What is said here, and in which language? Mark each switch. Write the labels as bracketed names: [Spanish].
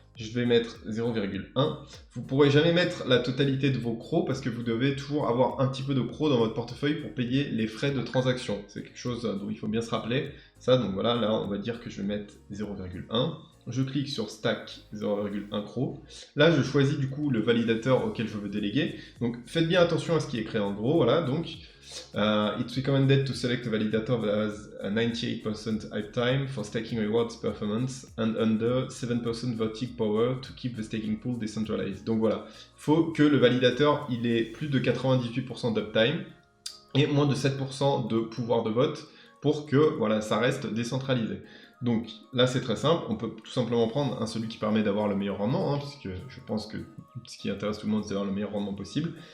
[French] Je vais mettre 0,1. Vous ne pourrez jamais mettre la totalité de vos Cro parce que vous devez toujours avoir un petit peu de Cro dans votre portefeuille pour payer les frais de transaction. C'est quelque chose dont il faut bien se rappeler. Ça, donc voilà, là on va dire que je vais mettre 0,1. Je clique sur Stack 0,1 Cro. Là, je choisis du coup le validateur auquel je veux déléguer. Donc faites bien attention à ce qui est écrit en gros. Voilà, donc [English] it's recommended to select a validator that has a 98% uptime for staking rewards performance and under 7% voting power to keep the staking pool decentralized. [French] Donc voilà, il faut que le validateur il ait plus de 98% d'uptime et moins de 7% de pouvoir de vote pour que voilà, ça reste décentralisé. Donc là c'est très simple, on peut tout simplement prendre celui qui permet d'avoir le meilleur rendement, parce que je pense que ce qui intéresse tout le monde c'est d'avoir le meilleur rendement possible.